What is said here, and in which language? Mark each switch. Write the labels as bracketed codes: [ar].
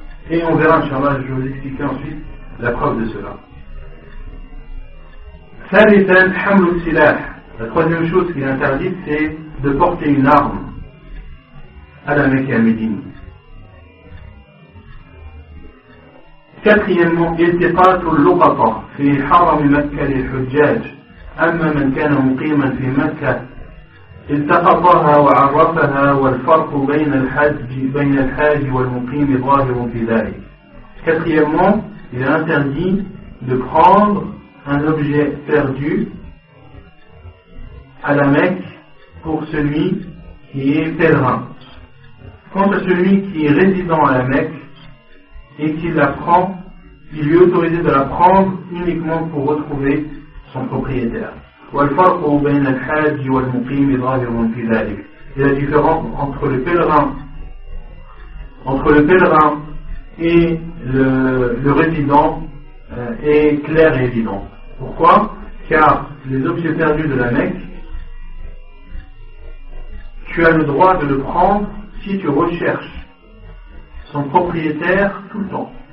[fr] Et on verra, Inch'Allah, je vais vous expliquer ensuite la preuve de cela. [ar] ثالثا حمل السلاح. [fr] La troisième chose qui est interdite, c'est de porter une arme à la Mecque et à Médine. Quatrièmement, [ar] التقاط اللقطة في حرم مكة للحجاج. أما من كان مقيما في مكة التقطها وعرفها والفرق بين الحاج والمقيم ظاهر في ذلك. [fr] Quatrièmement, il est interdit de prendre un objet perdu à la Mecque pour celui qui est pèlerin. Quant à celui qui est résident à la Mecque et qui la prend, il lui est autorisé de la prendre uniquement pour retrouver son propriétaire. [ar] والفرق بين الحاج والمقيم ظاهر في ذلك. [fr] Et la différence entre le pèlerin et le résident est claire et évidente. Pourquoi? Car les objets perdus de la Mecque, tu as le droit de le prendre si tu recherches son propriétaire tout le temps.